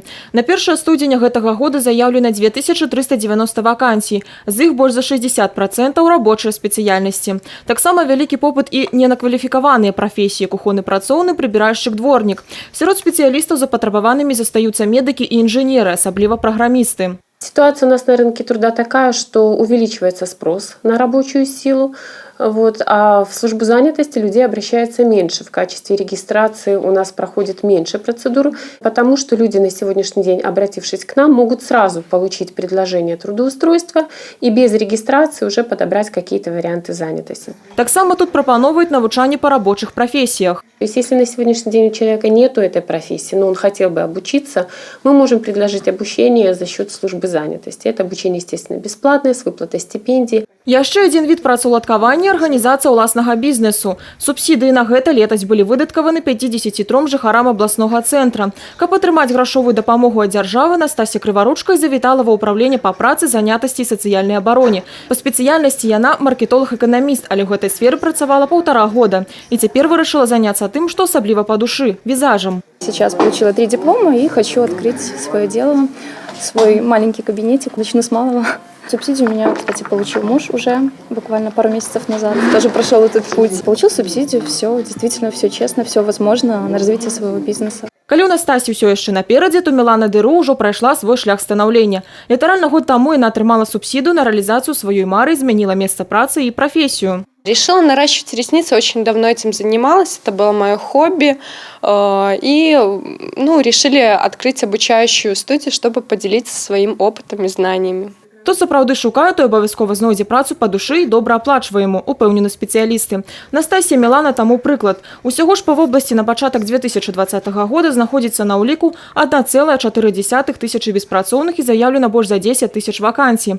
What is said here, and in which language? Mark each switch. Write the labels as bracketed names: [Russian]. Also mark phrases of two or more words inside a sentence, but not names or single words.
[Belarusian] На 1 студзеня гэтага года заяўлена 2390 вакансій. З іх больш за 60% рабочыя спецыяльнасці. Таксама вялікі попыт і ненакваліфікаваныя прафесіі, кухонны працоўны, прыбіральшчык, дворнік. Сярод спецыялістаў запатрабаванымі застаюцца медыкі і інжынеры, асабліва праграмісты. [Russian] Ситуация у нас на рынке труда такая, что увеличивается спрос на рабочую силу, а в службу занятости людей обращается меньше. В качестве регистрации у нас проходит меньше процедур, потому что люди на сегодняшний день, обратившись к нам, могут сразу получить предложение трудоустройства и без регистрации уже подобрать какие-то варианты занятости. [Belarusian] Таксама тут прапановывают навучанне [Russian] по рабочих профессиях. То есть если на сегодняшний день у человека нету этой профессии, но он хотел бы обучиться, мы можем предложить обучение за счет службы занятости. Это обучение, естественно, бесплатное, с выплатой стипендий. [Belarusian] Яшчэ адзін від працаўладкавання – арганізацыя ўласнага бізнесу. Субсідыі на гэта летась былі выдаткаваны 53 жыхарам абласнога цэнтра. Каб атрымаць грашовую дапамогу ад дзяржавы, Настасья Крываручка завітала ва ўпраўленне па працы, занятасці і сацыяльнай абароне. Па спецыяльнасці яна маркетолог-эканаміст, але ў гэтай сферы працавала 1,5 года. І цяпер вырашыла заняцца тым, што асабліва па душы – візажам. [Russian] Сейчас получила 3 диплома и хочу открыть свое дело, свой маленький кабинетик. Начну с малого. Субсидию у меня, кстати, получил муж уже буквально пару месяцев назад. Тоже прошел этот путь. Получил субсидию, все, действительно, все честно, все возможно на развитие своего бизнеса. [Belarusian] Калі ў Настасі ўсё яшчэ наперадзе, то Мілана Дыру ўжо прайшла свой шлях станаўлення. Літаральна год таму яна атрымала [Russian] субсидию на реализацию [Belarusian] сваёй мары, змяніла место працы [Russian] и профессию. Решила наращивать ресницы, очень давно этим занималась, это было мое хобби. И решили открыть обучающую студию, чтобы поделиться своим опытом и знаниями. [Belarusian] Хто сапраўды шукае, той абавязкова знойдзе працу па душы і добра аплачваемую, упэўнены спецыялісты. Настасья Мілана таму прыклад. Усяго ж па вобласці на пачатак 2020 года знаходзіцца на ўліку 1,4 тысячы беспрацоўных і заяўлена больш за 10 тысяч вакансій.